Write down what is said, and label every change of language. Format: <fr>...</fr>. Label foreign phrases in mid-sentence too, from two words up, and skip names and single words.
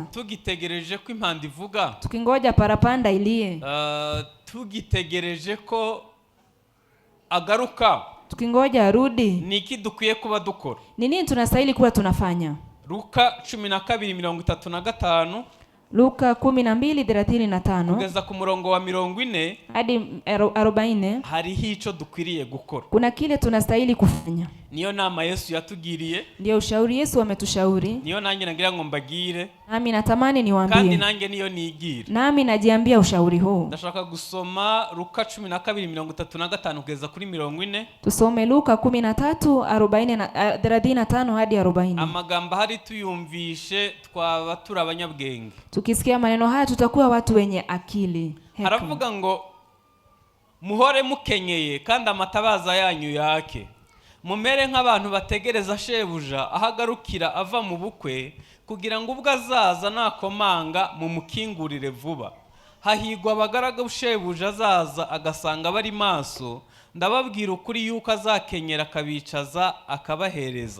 <rw>Tugitegereje ko impanda ivuga.</rw> <sw>Tukingoja parapanda ilie.</sw> <rw>Tugitegereje ko agaruka.</rw> <sw>Tukingoja arudi.</sw> <rw>Niki dukwiye kuba dukora?</rw> <sw>Ni nini tunastahili kuwa tunafanya? Luka 12:35. Luka 12:35</sw> <rw>kugeza ku murongo wa 40</rw> <sw>hadi 40.</sw> <rw>hariho ico dukwiriye gukora.</rw> <sw>Kuna kile tunastahili kufanya.</sw> <rw>Niyo nama Yesu yatugiriye,</rw> <sw>Ndio ushauri Yesu ametushauri.</sw> <rw>niyo nanjye nagira ngo mbagire,</rw> <sw>Nami natamani</sw> <rw>kandi</rw> <sw>niwaambie.</sw> <rw>nanjye niyo nigira.</rw> <sw>Nami najiambia ushauri huu.</sw> <rw>Ndashaka gusoma Luka 12:35 kugeza kuri 40.</rw> <sw>Tusome Luka 13:35 hadi 40.</sw> <rw>Amagambo hari tuyumvishe twaba turi abanyabwenge.</rw> <sw>Tukisikia maneno haya tutakuwa watu wenye akili. Hekima.</sw> <rw>Haravuga ngo muhore mukenyeye kandi amatabaza yanyu yake, mumere nk'abantu bategereza shebuja ahagarukira ava mu bukwe, kugira ngo ubwo azaza nakomanga mumukingurire vuba. Hahigwa abagaragu shebuja azaza agasanga bari maso, ndababwira ukuri yuko azakenyera akabicaza akabahereza.</rw>